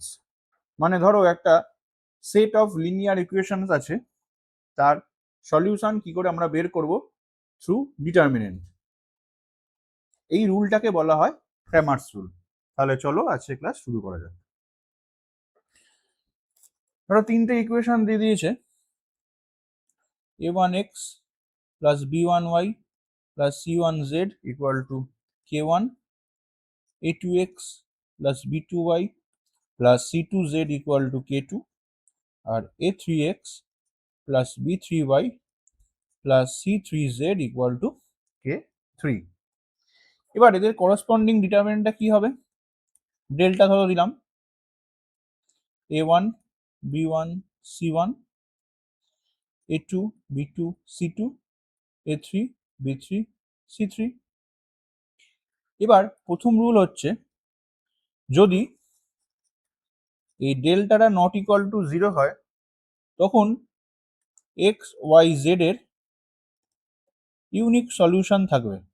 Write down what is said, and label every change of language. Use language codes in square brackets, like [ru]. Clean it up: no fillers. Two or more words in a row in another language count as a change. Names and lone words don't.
[bn] মানে ধরো একটা [en] set of linear equations [bn] আছে, তার সলিউশন কি করে আমরা বের করব [en] through determinant. [bn] এই রুলটাকে বলা হয় ক্র্যামার্স রুল। তাহলে চলো আজকে ক্লাস শুরু করা যাক। ধরো তিনটে ইকুয়েশন দিয়ে দিয়েছে, [en] a1x plus b1y plus c1z equal to k1, a2x plus b2y plus c2z equal to k2 আর a3x plus b3y plus c3z equal to k3। [bn] এবার এদের করসপন্ডিং ডিটারমিনেন্টটা কি হবে? ডেল্টা ধরো দিলাম a1 b1 c1, a2 b2 c2, a3 b3 c3। এবার প্রথম রুল হচ্ছে, যদি এই ডেল্টাটা [en] not equal to 0 [bn] হয় তখন [en] x y z [bn] এর [en] unique solution [bn] থাকবে।